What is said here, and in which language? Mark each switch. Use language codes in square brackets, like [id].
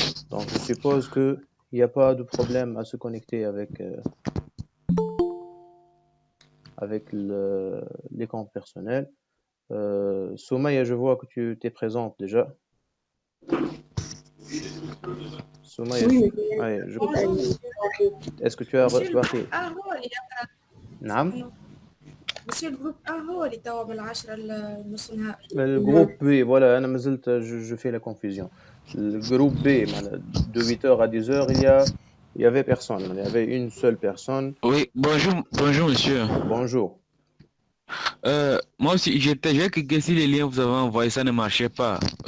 [fr] Donc je suppose qu'il n'y a pas de problème à se connecter avec les comptes personnels. Soumaya, je vois que tu t'es présente déjà. Soumaya, Oui. ouais, est-ce que tu as reçu [ar] نعم. [fr] Monsieur le groupe [ar] هو اللي توا من 10 لنص النهار. [fr] Le groupe B, voilà, [ar] أنا ما زلت [fr] je fais la confusion. Le groupe B, de 8h à 10h, il y avait personne. Il y avait une seule personne. Oui, bonjour monsieur. Bonjour. Moi aussi, j'ai cliqué sur les liens que vous avez envoyés, ça ne marchait pas.